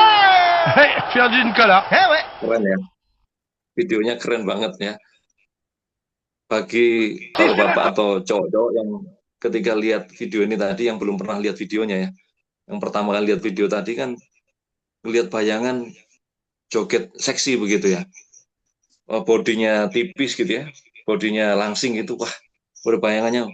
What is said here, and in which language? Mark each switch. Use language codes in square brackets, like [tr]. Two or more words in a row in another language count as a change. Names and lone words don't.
[fr] Virgin Cola. Eh ouais. [id] Keren ya, videonya keren banget ya. Bagi Si c'est la bapak-bapak atau cowok-cowok yang ketika lihat video ini tadi, yang belum pernah lihat videonya ya, yang pertama kali lihat video tadi kan lihat bayangan joget seksi begitu ya, bodinya tipis gitu ya, bodinya langsing gitu, wah berbayangannya.